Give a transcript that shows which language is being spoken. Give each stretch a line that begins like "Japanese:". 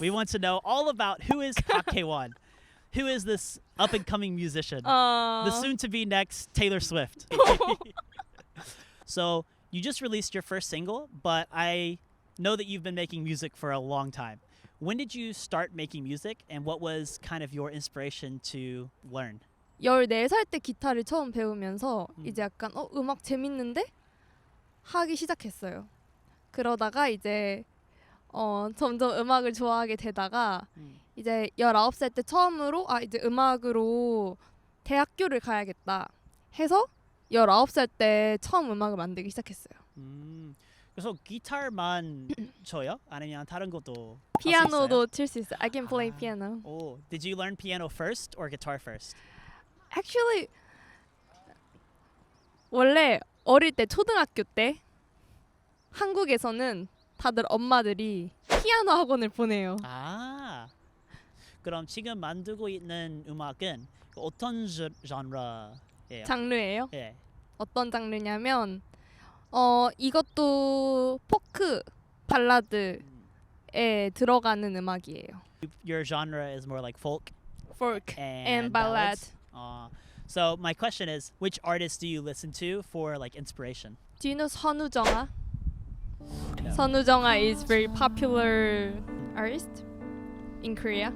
English: We want to know all about who is Park Haewon. Who is this up-and-coming musician? The soon-to-be next Taylor Swift. So you just released your first single, but I know that you've been making music for a long time. When did you start making music, and what was kind of your inspiration to learn?
Korean: 14살 때 기타를 처음 배우면서 이제 약간 음악 재밌는데? 하기 시작했어요. 그러다가 이제 점점 음악을 좋아하게 되다가 이제 19살 때 처음으로 이제 음악으로 대학교를 가야겠다 해서 19살 때 처음 음악을 만들기 시작했어요. 그래서 기타만 쳐요? 아니면 다른 것도 피아노도 칠 수 있어요.
English: I can play piano. Oh, did you learn piano first or guitar first?
Korean: Actually 원래 어릴 때 초등학교 때 한국에서는 다들 엄마들이 피아노 학원을 보내요. 그럼 지금 만들고 있는 음악은 어떤 장르예요? 장르예요? 예. 어떤 장르냐면 이것도 포크 발라드에 들어가는 음악이에요.
English: Your genre is more like folk and ballad. So my question is, which artists do you listen to for like inspiration? Do you know 선우정아? No. 선우정아 is very popular artist in Korea.